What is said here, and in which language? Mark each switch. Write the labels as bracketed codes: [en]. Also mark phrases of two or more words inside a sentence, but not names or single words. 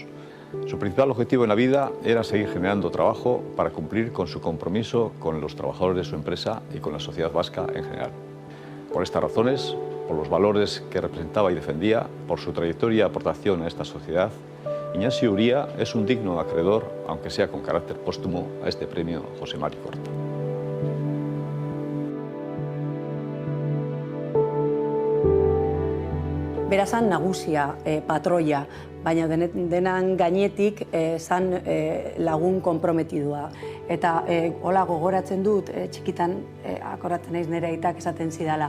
[es] Su principal objetivo en la vida era seguir generando trabajo para cumplir con su compromiso con los trabajadores de su empresa y con la sociedad vasca en general. Por estas razones, por los valores que representaba y defendía, por su trayectoria y aportación a esta sociedad, Inaxio Uria es un digno acreedor, aunque sea con carácter póstumo, a este premio José Mari Corta. [eu] Berazan nagusia, patroia, baina denan gainetik zan lagun konprometidua. Eta hola gogoratzen dut, txikitan akoratzen naiz nire aitak esaten zidala.